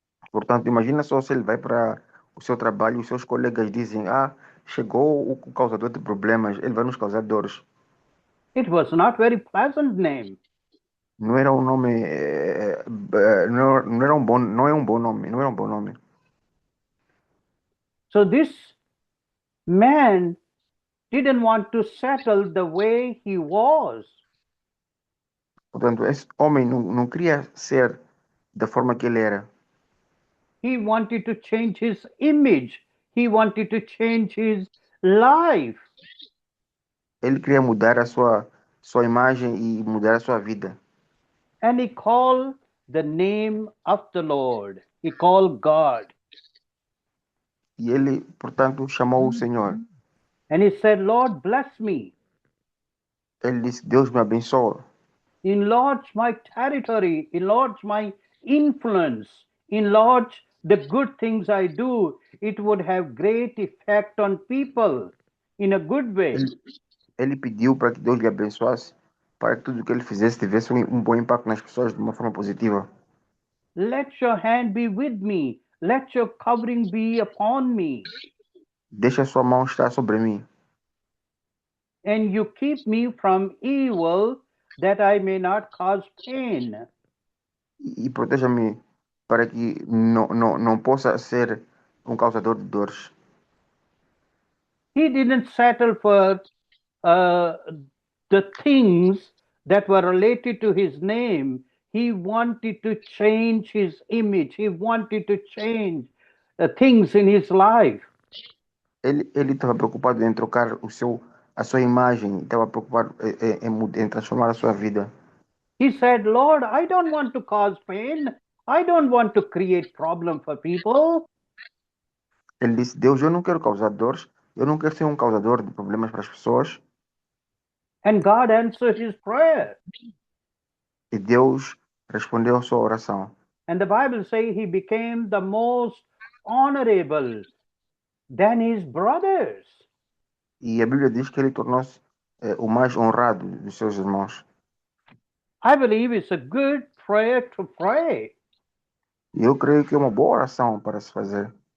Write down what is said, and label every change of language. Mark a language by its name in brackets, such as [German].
[Portuguese] Portanto, imagina só se ele vai para o seu trabalho e os seus colegas dizem, chegou o causador de problemas, ele vai nos causar dores. [English] It was not very pleasant name. [Portuguese] Não era um nome, não era um bom, não é um bom nome, não era um bom nome. [English] So this man didn't want to settle the way he was. [Portuguese] Portanto, esse homem não queria ser da forma que ele era. [English] He wanted to change his image. He wanted to change his life. [Portuguese] Ele queria mudar sua imagem e mudar a sua vida. [English] And he called the name of the Lord. He called God. [Portuguese] E ele, portanto, chamou o Senhor. [English] And he said, Lord, bless me. [Portuguese] Ele disse, Deus me abençoa. [English] Enlarge my territory. Enlarge my influence. Enlarge the good things I do. It would have great effect on people in a good way. [Portuguese] Ele pediu para que Deus lhe abençoasse, para que tudo o que ele fizesse tivesse um bom impacto nas pessoas de uma forma positiva. [English] Let your hand be with me. Let your covering be upon me. [Portuguese] Deixa sua mão estar sobre mim [English] And you keep me from evil that I may not cause pain. [Portuguese] e proteja-me para que não possa ser um causador de dores. [English] He didn't settle for uh, the things that were related to his name. He wanted to change his image. He wanted to change things in his life. [Portuguese] Ele estava preocupado em trocar a sua imagem, estava preocupado em transformar a sua vida. [English] He said, Lord, I don't want to cause pain. I don't want to create problem for people. [Portuguese] Ele disse, Deus, eu não quero causar dores, eu não quero ser um causador de problemas para as pessoas. [English] And God answered his prayer. [Portuguese] E Deus respondeu a sua oração. [English] And the Bible says he became the most honorable than his brothers. [Portuguese] E a Bíblia diz que ele tornou-se o mais honrado dos seus irmãos. [English] I believe it's a good prayer to pray. [Portuguese] E eu creio que é uma boa oração para se fazer.